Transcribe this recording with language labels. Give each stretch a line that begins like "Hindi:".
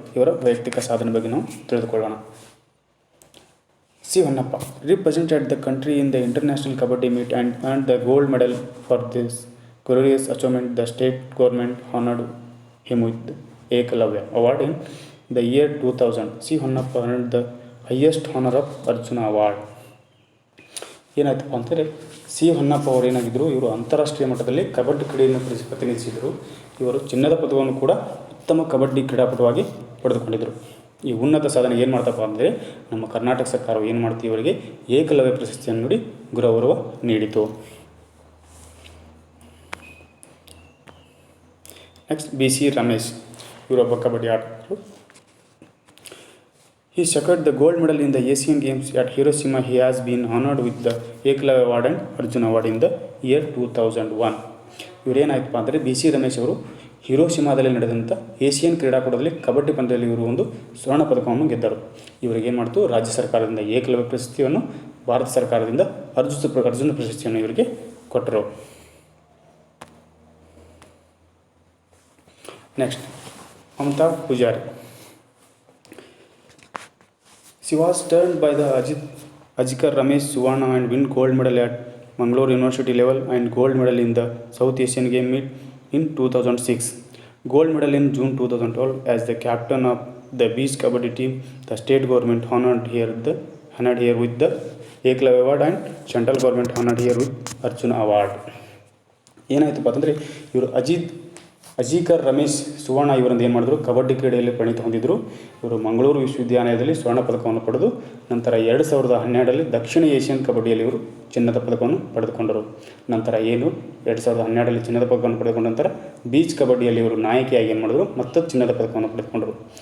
Kannada: ಇವರ ವೈಯಕ್ತಿಕ ಸಾಧನೆ ಬಗ್ಗೆ ನಾವು ತಿಳಿದುಕೊಳ್ಳೋಣ.
English: C Honnappa represented the country in the international kabaddi meet and earned the gold medal for this glorious achievement. The state government honored him with the Ekalavya Award in the year 2000. C Honnappa earned the highest honor of Arjuna Award.
Kannada: ಏನಾಯ್ತಪ್ಪ ಅಂತಂದರೆ C Honnappa ಅವರು ಏನಾಗಿದ್ದರು, ಇವರು ಅಂತಾರಾಷ್ಟ್ರೀಯ ಮಟ್ಟದಲ್ಲಿ ಕಬಡ್ಡಿ ಕ್ರೀಡೆಯನ್ನು ಪ್ರತಿನಿಧಿಸಿದರು. ಇವರು ಚಿನ್ನದ ಪದಕವನ್ನು ಕೂಡ ಉತ್ತಮ ಕಬಡ್ಡಿ ಕ್ರೀಡಾಪಟುವಾಗಿ ಪಡೆದುಕೊಂಡಿದ್ದರು. ಈ ಉನ್ನತ ಸಾಧನೆ ಏನು ಮಾಡ್ತಪ್ಪ ಅಂದರೆ ನಮ್ಮ ಕರ್ನಾಟಕ ಸರ್ಕಾರವು ಏನು ಮಾಡ್ತೀವಿ, ಇವರಿಗೆ ಏಕಲವ್ಯ ಪ್ರಶಸ್ತಿಯನ್ನು ನೀಡಿ ಗೌರವ ನೀಡಿತು. Next B C Ramesh ಇವರೊಬ್ಬ kabaddi ಆಟಗಾರರು.
English: He secured the gold medal in the Asian Games at Hiroshima. He has been honored with the Ekalavya Award and Arjuna Award in the year 2001.
Kannada: ಇವರೇನಾಯ್ತಪ್ಪ ಅಂದರೆ ಬಿ ಸಿ ರಮೇಶ್ ಅವರು ಹಿರೋಶಿಮಾದಲ್ಲಿ ನಡೆದಂಥ ಏಷಿಯನ್ ಕ್ರೀಡಾಕೂಟದಲ್ಲಿ ಕಬಡ್ಡಿ ಪಂದ್ಯದಲ್ಲಿ ಇವರು ಒಂದು ಸ್ವರ್ಣ ಪದಕವನ್ನು ಗೆದ್ದರು. ಇವರಿಗೆ ಏನು ಮಾಡ್ತು, ರಾಜ್ಯ ಸರ್ಕಾರದಿಂದ ಏಕಲವ್ಯ ಪ್ರಶಸ್ತಿಯನ್ನು, ಭಾರತ ಸರ್ಕಾರದಿಂದ ಅರ್ಜುನ ಪ್ರಶಸ್ತಿಯನ್ನು ಇವರಿಗೆ ಕೊಟ್ಟರು. Next Mamata Poojary.
English: She was turned by the Ajikar Ramesh Suvarna and win gold medal at Mangalore University level and gold medal in the South Asian Game meet in 2006. Gold medal in June 2012 as the captain of the beach kabaddi team. The state government honored here with the Ekalavya Award and central government honored here with Arjuna Award.
Kannada: ಏನಾಯ್ತಪ್ಪ ಅಂತಂದರೆ ಇವರು ಅಜೀಕರ್ ರಮೇಶ್ ಸುವರ್ಣ ಇವರಿಂದ ಏನು ಮಾಡಿದ್ರು, ಕಬಡ್ಡಿ ಕ್ರೀಡೆಯಲ್ಲಿ ಪರಿಣಿತಿ ಹೊಂದಿದ್ದರು. ಇವರು ಮಂಗಳೂರು ವಿಶ್ವವಿದ್ಯಾಲಯದಲ್ಲಿ ಸ್ವರ್ಣ ಪದಕವನ್ನು ಪಡೆದು ನಂತರ 2012ರಲ್ಲಿ ದಕ್ಷಿಣ ಏಷ್ಯನ್ ಕಬಡ್ಡಿಯಲ್ಲಿ ಇವರು ಚಿನ್ನದ ಪದಕವನ್ನು ಪಡೆದುಕೊಂಡರು. ನಂತರ 2012ರಲ್ಲಿ ಚಿನ್ನದ ಪದಕವನ್ನು ಪಡೆದುಕೊಂಡ ನಂತರ ಬೀಚ್ ಕಬಡ್ಡಿಯಲ್ಲಿ ಇವರು ನಾಯಕಿಯಾಗಿ ಏನು ಮಾಡಿದ್ರು, ಮತ್ತು ಚಿನ್ನದ ಪದಕವನ್ನು ಪಡೆದುಕೊಂಡರು.